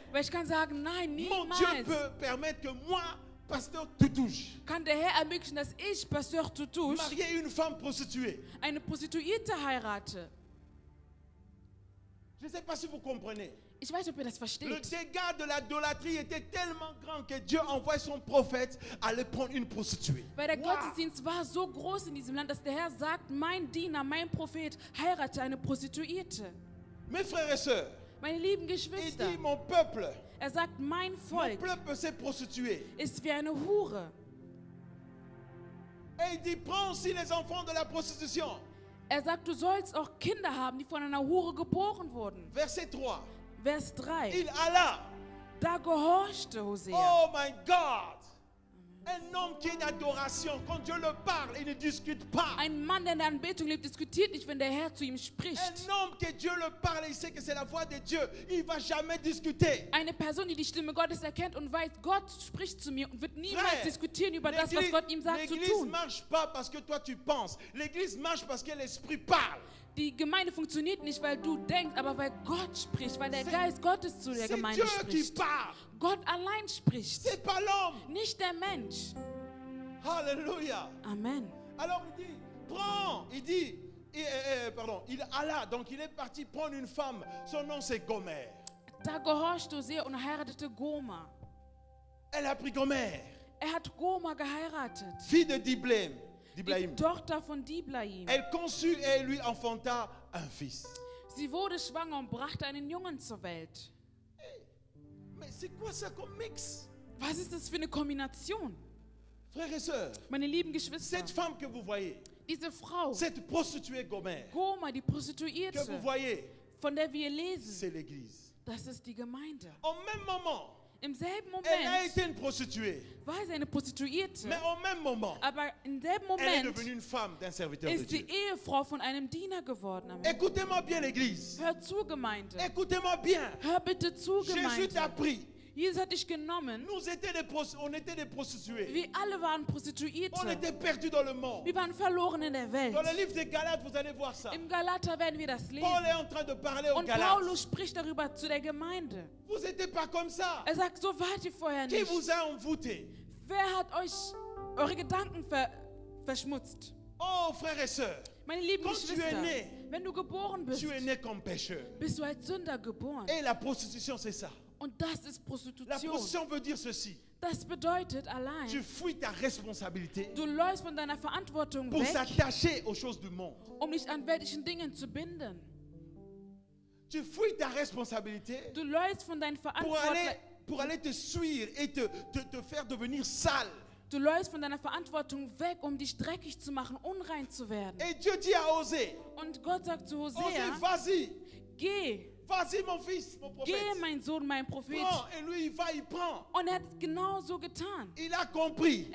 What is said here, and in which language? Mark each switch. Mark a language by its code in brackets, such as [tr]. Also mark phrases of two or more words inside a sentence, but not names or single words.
[de] Weil ich kann sagen, nein, [fr] Mon Dieu [de] niemals [fr] peut permettre que moi, pasteur Toutouche, [de] kann der Herr ermöglichen, dass ich, Pastor Tutusch, [fr] marier une femme prostituée. [de] eine Prostituierte heirate. [fr] Je ne sais pas si vous comprenez. [de] Ich weiß nicht, ob ihr das [fr] Le [de] versteht. [fr] dégât de l'idolâtrie était tellement grand que Dieu envoie son prophète aller prendre une prostituée. [de] Weil der Wow. Gottesdienst war so groß in diesem Land, dass der Herr sagt, mein Diener, mein Prophet, heirate eine Prostituierte. [fr] Mes frères et sœurs, [de] Meine lieben [fr] il [de] Geschwister, [fr] dit mon peuple [de] sagt, mein Volk [fr] s'est prostitué. [de] ist wie eine Hure. [fr] Et il dit prends aussi les enfants de la prostitution. [de] Sagt, du sollst auch Kinder haben, die von einer Hure geboren wurden. [fr] Verset 3. [de] Vers 3. [fr] Il alla. [de] Da gehorchte Hosea. [en] Oh my God. [fr] Un homme qui est d'adoration, quand Dieu le parle, il ne discute pas. [de] Ein Mann, der in der Anbetung lebt, diskutiert nicht, wenn der Herr zu ihm spricht. [fr] Un homme que Dieu le parle, il sait que c'est la voix de Dieu. Il ne va jamais discuter. [de] Eine Person, die die Stimme Gottes erkennt und weiß, Gott spricht zu mir und wird niemals [fr] Frère, [de] diskutieren über das, was Gott ihm sagt zu [fr] l'église ne [de] tun. [fr] marche pas parce que toi tu penses. L'église marche parce que l'Esprit parle. [de] Die Gemeinde funktioniert nicht, weil du denkst, aber weil Gott spricht, weil der Geist Gottes zu der [fr] C'est [de] Gemeinde [fr] Dieu qui [de] spricht. [fr] parle. [de] Gott allein spricht, [fr] C'est pas l'homme. [de] nicht der Mensch. [fr] Alléluia. Amen. Alors il dit, prends. Il dit, il alla. Donc il est parti prendre une femme. Son nom c'est Gomer. [de] Da gehorchte Hosea und heiratete Goma. [fr] Elle a pris Gomer, [de] Hat Goma geheiratet, [fr] fille de Diblaim. [de] die Diblaim. Tochter von Diblaim. [fr] Elle conçut et lui enfanta un fils. [de] Sie wurde schwanger und brachte einen Jungen zur Welt. [fr] Mais c'est quoi ça comme mix? [de] Was ist das für eine Kombination? [fr] Frères et sœurs, [de] Meine lieben Geschwister, [fr] cette femme que vous voyez, [de] diese Frau, [fr] cette prostituée Gomer, [de] Goma, die [fr] que vous [de] Prostituierte, [fr] voyez, [de] von der wir lesen, [fr] c'est l'église. [de] das ist die Gemeinde. [fr] Au même moment, [de] Im selben [fr] elle a [de] Moment [fr] été une prostituée. [de] war sie eine Prostituierte, [fr] Mais au même moment, [de] aber im selben [fr] elle est [de] Moment [fr] devenue une femme d'un serviteur de [de] ist die [fr] Dieu. [de] Ehefrau von einem Diener geworden. [fr] Amen. Écoutez-moi bien, l'église. [de] Hör zu, Gemeinde. [fr] Écoutez-moi bien. [de] Hör bitte zu, [fr] Jésus t'a [de] Gemeinde. [fr] pris. [de] Jesus hat dich genommen. [fr] On était des prostituées. [de] Wir alle waren [fr] On [de] Prostituierte. [fr] était perdus dans le monde. [de] Wir waren verloren in der Welt. [fr] Dans le livre des Galates, vous allez voir ça. [de] Im Galater werden wir das [fr] Paul [de] lesen. [fr] est en train de parler aux [de] Und [fr] Galates. [de] Paulus spricht darüber zu der Gemeinde. [fr] Vous n'étiez pas comme ça. [de] Sagt, so wart ihr vorher [fr] Qui [de] nicht. [fr] vous a envoûté? [de] Wer hat euch eure Gedanken verschmutzt? [fr] Oh, frères et sœurs, [de] Meine lieben [fr] Quand tu es [de] Geschwister, [fr] né, [de] wenn du geboren bist, [fr] tu es né comme pécheur. [de] bist du als Sünder geboren. [fr] Et la prostitution, c'est ça. [de] Und das ist [fr] La [de] Prostitution. [fr] prostitution veut dire ceci. [de] Das bedeutet allein, [fr] Tu fuis ta responsabilité [de] du läufst von deiner Verantwortung [fr] pour [de] weg, [fr] s'attacher aux choses du monde. [de] dich an weltlichen Dingen zu binden. [fr] Tu fuis ta responsabilité [de] Du läufst von deinen [fr] pour aller te suivre et te faire devenir sale. [de] Du läufst von deiner Verantwortung weg, dich dreckig zu machen, unrein zu werden. [fr] Et Dieu dit à Osée, [de] Und Gott sagt zu [fr] Osée, [de] Hosea, [fr] vas-y, [de] geh, [fr] vas-y mon fils, mon prophète. [de] geh, mein Sohn, mein Prophet. [fr] Prends. Et lui, il va, il prend. [de] Und hat es genau so getan. [fr] Il a compris